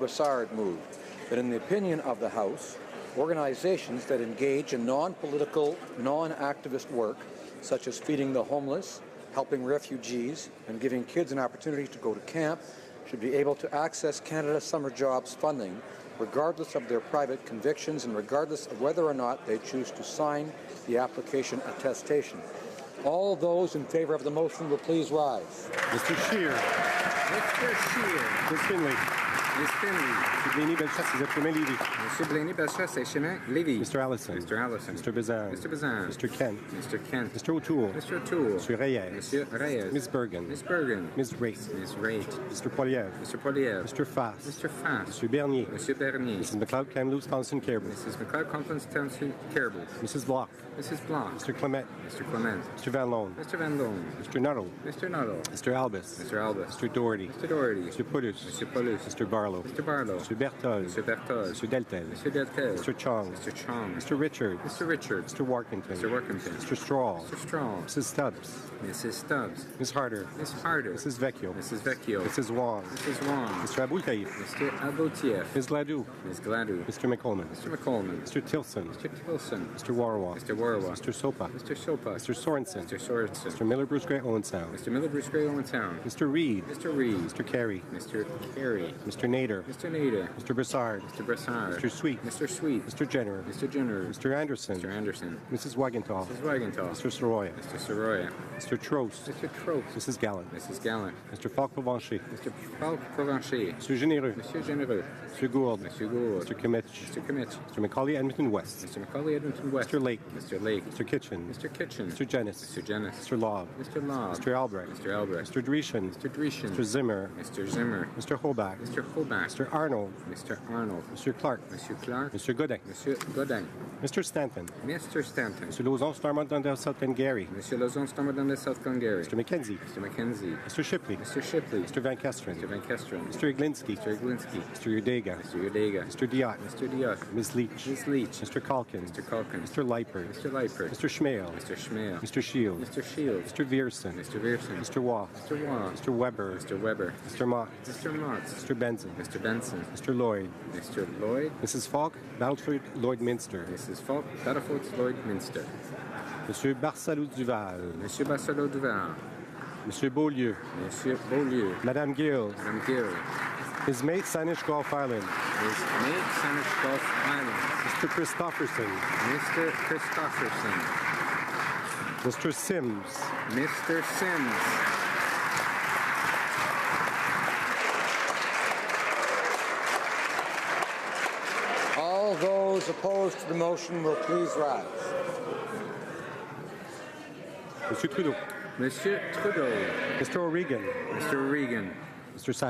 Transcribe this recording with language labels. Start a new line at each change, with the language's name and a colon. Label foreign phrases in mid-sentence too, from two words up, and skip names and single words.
English: Brassard, moved that in the opinion of the House, organizations that engage in non-political, non-activist work, such as feeding the homeless, helping refugees, and giving kids an opportunity to go to camp, should be able to access Canada Summer Jobs funding, regardless of their private convictions and regardless of whether or not they choose to sign the application attestation. All those in favor of the motion will please rise. Mr. Scheer. Mr. Scheer. Ms. Finley. Ms. Finley. Mr. Blaney Belchasse, Chemin Lévis. Mr. Blaney Belchasse, Chemin Lévis. Mr. Allison. Mr. Allison. Mr. Bazin. Mr. Bazin. Mr. Kent. Mr. Kent. Mr. O'Toole. Mr. O'Toole. Mr. Reyes. Monsieur Reyes. Ms. Bergen. Ms. Bergen. Ms. Raitt. Ms. Raitt. Mr. Poilievre. Mr. Poilievre. Mr. Fass. Mr. Fass. Mr. Bernier. Monsieur Bernier. Mrs. McLeod, Kamloops, Thompson, Caribou. Mrs. McLeod, Conference Townsend, Caribou. Mrs. Block. Mrs. Block. Mr. Clement. Mr. Clement. Mr. Van Loan. Mr. Van Loan. Mr. Nuttall. Mr. Nuttall. Mr. Albus. Mr. Albus. Mr. Doherty. Mr. Doherty. Mr. Paulus. Mr. Paulus. Mr. Barlow. Mr. Barlow. Mr. Berthold. Mr. Berthold. Mr. Deltel. Mr. Deltel. Mr. Chong. Mr. Chong. Mr. Richard. Mr. Richard. Mr. Workington. Mr. Workington. Mr. Straw. Mr. Straw. Mrs. Stubbs. Mrs. Stubbs. Ms. Harder. Ms. Harder. Mrs. Vecchio. Mrs. Vecchio. Mrs. Wong. Mrs. Wong. Mr. Aboutaïf. Mr. Aboutieff. Ms. Gladue. Ms. Gladue. Mr. McColeman. Mr. McColeman. Mr. Tilson. Mr. Tilson. Mr. Warwa. Mr. Warwa. Mr. Sopa. Mr. Sopa. Mr. Sorensen. Mr. Sorensen. Mr. Miller Bruce Gray Owen Sound. Mr. Miller Bruce Gray Owen Town. Mr. Reed. Mr. Reed. Mr. Carey. Mr. Carey. Mr. Nader. Mr. Nader. Mr. Brassard. Mr. Brassard. Mr. Sweet. Mr. Sweet. Mr. Jenner. Mr. Jenner. Mr. Anderson. Mr. Anderson. Mrs. Wagenthal. Mrs. Wagenthal. Mr. Soroya. Mr. Soroya. Mr. Trost. Mr. Trost. Mrs. Gallant. Mrs. Gallant. Mr. Falk-Provencher. Mr. Falk-Provencher. Mr. Généreux. Monsieur Généreux. Mr. Gould. Monsieur Gould. Mr. Kimmich. Mr. Kimmich. Mr. Macaulay Edmonton West. Mr. Macaulay Edmonton West. Mr. Lake. Mr. Lake. Mr. Kitchen. Mr. Kitchen. Mr. Jennis. Mr. Jennis. Mr. Law. Mr. Law. Mr. Albrecht. Mr. Albrecht. Mr. Dreeshen. Mr. Dreeshen. Mr. Zimmer. Mr. Zimmer. Mr. Hobach. Mr. Hobach. Mr. Arnold. Mr. Arnold. Mr. Clark. Monsieur Clark. Mr. Godin. Monsieur Godin. Mr. Stanton. Mr. Stanton. Mr. Lauzon, Starmont, Dundas, South Glengarry. Monsieur Lauzon, Starmont, South Glengarry. Mr. McKenzie. Mr. McKenzie. Mr. Shipley. Mr. Shipley. Mr. Van Kesteren. Mr. Van Kesteren. Mr. Iglinski. Mr. Iglinski. Mr. Yurdega. Mr. Yurdega. Mr. Diot. Mr. Diot. Ms. Leach. Ms. Leach. Mr. Calkins. Mr. Calkins. Mr. Leipert. Mr. Leipert. Mr. Schmale. Mr. Schmale. Mr. Shield. Mr. Shields. Mr. Viersen. Mr. Viersen. Mr. Waugh. Mr. Waugh. Mr. Weber. Mr. Weber. Mr. Mott. Mr. Motts. Mr. Benson. Mr. Benson. Mr. Lloyd. Mr. Lloyd. Mrs. Falk, Battleford, Lloydminster. Mrs. Falk, Battleford's Lloydminster. Monsieur Barsalou Duval. Monsieur Barcelot Duval. Monsieur Beaulieu. Monsieur Beaulieu. Madame Gill. Madame Gill. His mate, Sanish Gulf Island. His mate, Sanish Gulf Island. Mr. Christofferson. Mr. Christofferson. Mr. Sims. Mr. Sims. All those opposed to the motion will please rise. Monsieur Trudeau. Monsieur Trudeau. Mr. O'Regan. Mr. Regan.